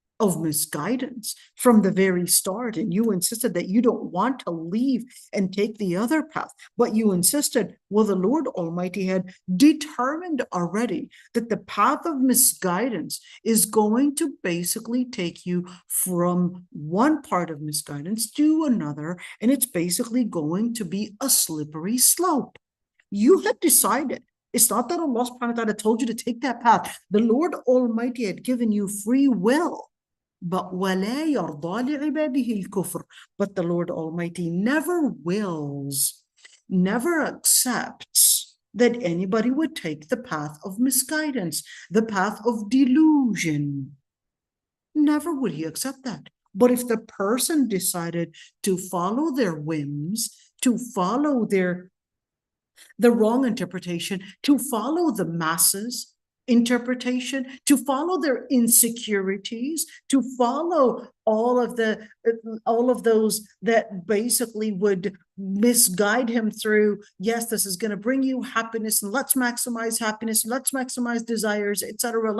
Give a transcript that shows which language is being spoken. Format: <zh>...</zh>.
<en>of misguidance from the very start, and you insisted that you don't want to leave and take the other path, but you insisted, well, the Lord Almighty had determined already that the path of misguidance is going to basically take you from one part of misguidance to another, and it's basically going to be a slippery slope. You had decided. It's not that Allah subhanahu wa ta'ala told you to take that path. The Lord Almighty had given you free will. But</en> <ar>وَلَا يَرْضَى لِعِبَادِهِ الْكُفْرِ.</ar> <en>But the Lord Almighty never wills, never accepts that anybody would take the path of misguidance, the path of delusion. Never would He accept that. But if the person decided to follow their whims, to follow the wrong interpretation, to follow the masses interpretation, to follow their insecurities, to follow all of those that basically would misguide him through, yes, this is going to bring you happiness, and let's maximize happiness, let's maximize desires, etc.</en>